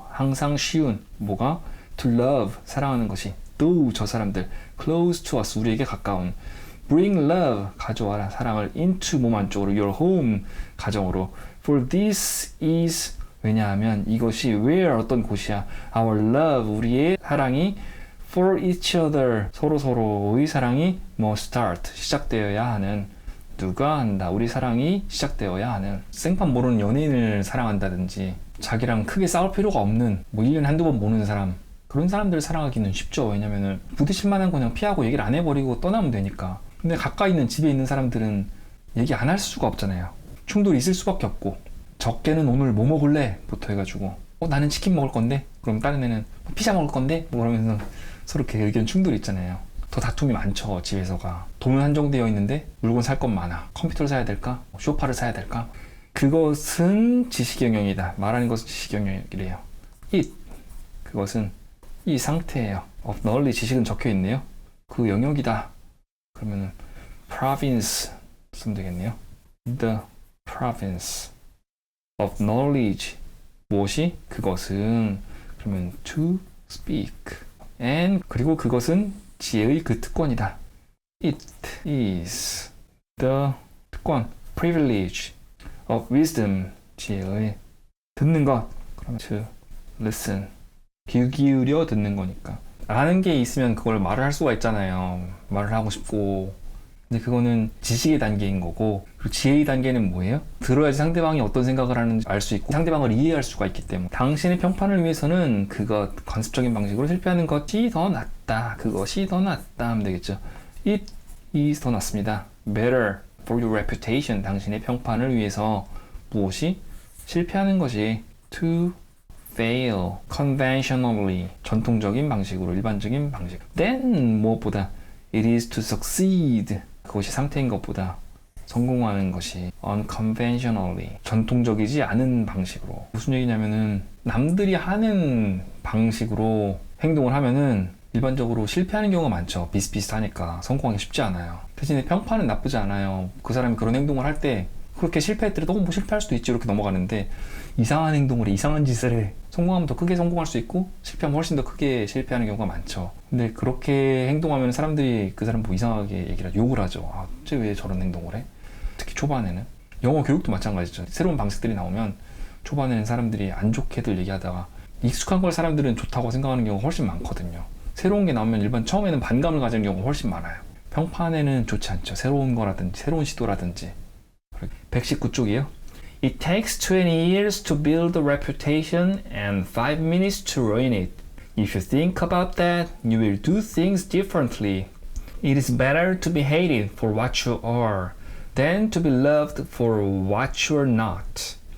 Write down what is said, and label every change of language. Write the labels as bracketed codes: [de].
[ko] 항상 쉬운. 뭐가? [en] To love. [ko] 사랑하는 것이. [en] Though [ko] 저 사람들. [en] Close to us. [ko] 우리에게 가까운. [en] Bring love. [ko] 가져와라. 사랑을 [en] into [ko] 몸 안쪽으로. [en] Your home. [ko] 가정으로. [en] For this is. [ko] 왜냐하면 이것이 [en] where [ko] 어떤 곳이야. [en] Our love. [ko] 우리의 사랑이 [en] for each other. [ko] 서로서로의 사랑이 [en] start. [ko] 시작되어야 하는. 누가 한다. 우리 사랑이 시작되어야 하는. 생판 모르는 연예인을 사랑한다든지 자기랑 크게 싸울 필요가 없는 1년에 한두 번 보는 사람, 그런 사람들을 사랑하기는 쉽죠. 왜냐면은 부딪힐 만한 거 그냥 피하고 얘기를 안 해버리고 떠나면 되니까. 근데 가까이 있는 집에 있는 사람들은 얘기 안 할 수가 없잖아요. 충돌이 있을 수밖에 없고. 적게는 오늘 뭐 먹을래? 부터 해가지고 나는 치킨 먹을 건데, 그럼 다른 애는 피자 먹을 건데, 그러면서 서로 이렇게 의견 충돌이 있잖아요. 더 다툼이 많죠. 집에서가 돈은 한정되어 있는데 물건 살 것 많아. 컴퓨터를 사야 될까? 소파를 사야 될까? 그것은 지식 영역이다. 말하는 것은 지식 영역이래요. [en] It, [ko] 그것은 이 상태예요. [en] of knowledge, [ko] 지식은 적혀 있네요. 그 영역이다. 그러면은 province 쓰면 되겠네요. [en] The province of knowledge, [ko] 무엇이? 그것은. 그러면 [en] to speak. and, [ko] 그리고 그것은 지혜의 그 특권이다. [en] It is the [ko] 특권, [en] privilege of wisdom, [ko] 지혜의 듣는 것. 그러면 [en] to listen, [ko] 귀 기울여 듣는 거니까. 아는 게 있으면 그걸 말을 할 수가 있잖아요. 말을 하고 싶고. 근데 그거는 지식의 단계인 거고, 그리고 지혜의 단계는 뭐예요? 들어야지 상대방이 어떤 생각을 하는지 알 수 있고 상대방을 이해할 수가 있기 때문에. 당신의 평판을 위해서는 그것, 관습적인 방식으로 실패하는 것이 더 낫다. 그것이 더 낫다 하면 되겠죠. [en] It is [ko] 더 낫습니다. [en] Better for your reputation. [ko] 당신의 평판을 위해서 무엇이? 실패하는 것이 [en] to fail conventionally. [ko] 전통적인 방식으로, 일반적인 방식. [en] Then [ko] 무엇보다 [en] it is to succeed. [ko] 그것이 상태인 것보다 성공하는 것이 [en] unconventionally. [ko] 전통적이지 않은 방식으로. 무슨 얘기냐면은 남들이 하는 방식으로 행동을 하면은 일반적으로 실패하는 경우가 많죠. 비슷비슷하니까 성공하기 쉽지 않아요. 대신에 평판은 나쁘지 않아요. 그 사람이 그런 행동을 할 때 그렇게 실패했더라도 뭐 실패할 수도 있지 이렇게 넘어가는데, 이상한 행동을 해, 이상한 짓을 해. 성공하면 더 크게 성공할 수 있고 실패하면 훨씬 더 크게 실패하는 경우가 많죠. 근데 그렇게 행동하면 사람들이 그 사람 뭐 이상하게 얘기를 욕을 하죠. 아, 쟤 왜 저런 행동을 해? 특히 초반에는. 영어 교육도 마찬가지죠. 새로운 방식들이 나오면 초반에는 사람들이 안 좋게들 얘기하다가 익숙한 걸 사람들은 좋다고 생각하는 경우가 훨씬 많거든요. 새로운 게 나오면 일반 처음에는 반감을 가지는 경우가 훨씬 많아요. 평판에는 좋지 않죠. 새로운 거라든지 새로운 시도라든지. 119쪽이에요. [en] It takes 20 years to build a reputation and 5 minutes to ruin it. If you think about that, you will do things differently. It is better to be hated for what you are than to be loved for what you are not.